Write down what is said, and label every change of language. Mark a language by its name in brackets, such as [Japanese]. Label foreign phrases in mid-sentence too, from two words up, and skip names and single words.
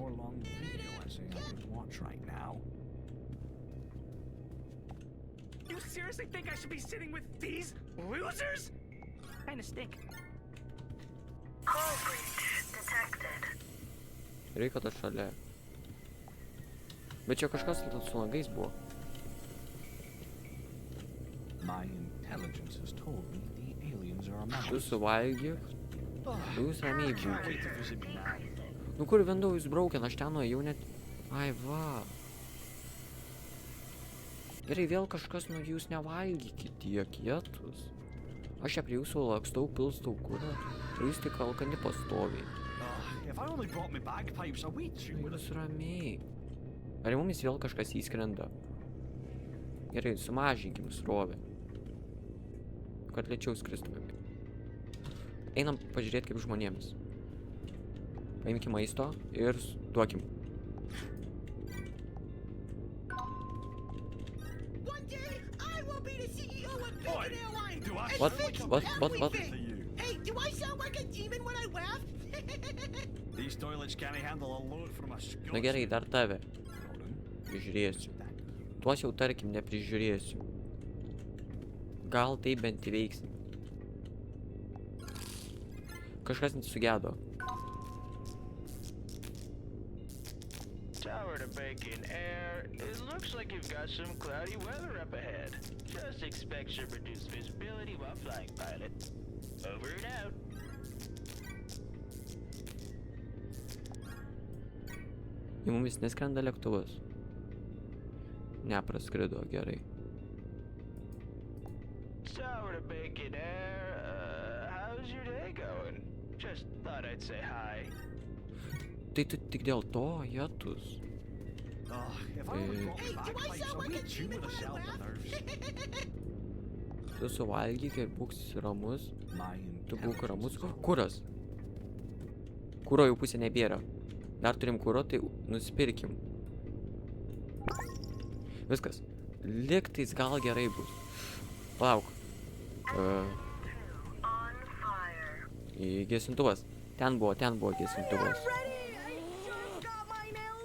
[English] You seriously think I should be sitting with these losers? Kinda stink. Call breach detected. [Lithuanian] Reikia to šalia. Bet čia kažkas su langais buvo. [English] My intelligence has told me the aliens are a [Lithuanian] Tu suvalgyk. Jūs ramiai būkit. [English] Wait to visit me now. [Lithuanian] Nu kur [English] Windows broken, [Lithuanian] aš ten nuėjau net... Ai va. Gerai, vėl kažkas, nu jūs nevalgykit tiek jėtus. Aš čia prie jūsų lakstau, pilstau kurą. Ir jūs tik alkani pastoviai. [English] If I only brought my bagpipes, a wee tune would have... [Lithuanian] Jūs ramiai. Ar mumis vėl kažkas įskrenda? Gerai, sumažinkim srovę. Kad lėčiau skristumėm. Einam pažiūrėti kaip žmonėms. Paimkim maisto ir duokim. [English] One day I will be the CEO of Bacon Airlines. Do I What? sound like a What? big What? green What? to you? Hey, do I sound like a demon when I laugh? These toilets can't handle a load from a Scotsman. [Lithuanian] Na gerai, dar tave. Prižiūrėsiu. Tuos jau tarkim neprižiūrėsiu. Gal tai bent įveiksim. Kažkas nesugedo. [English] Tower to Bacon Air, it looks like you've got some cloudy weather up ahead. Just expect some reduced visibility while flying, pilot. Over and out. [Lithuanian] Į mumis neskrenda lėktuvas. Nepraskrido, gerai. [English] Tower to Bacon Air, how's your day going? Just thought I'd say hi. [Lithuanian] Tai tu tik dėl to, jėtus. [English] If I only brought Hey, my do I bagpipes, sound a like wee a tune demon would have when I settled the nerves. [Lithuanian] Tu suvalgyk ir būk ramus. [English] My [Lithuanian] Tu būk ramus. [English] intelligence is [Lithuanian] Kuras. Kuro jau pusė nebėra. Dar turim kuro, tai nusipirkim. Viskas. Liktais gal gerai bus. Palauk. [English] On fire. [Lithuanian] Į gesintuvas. Ten buvo gesintuvas. [English] Ready? I just got my nails.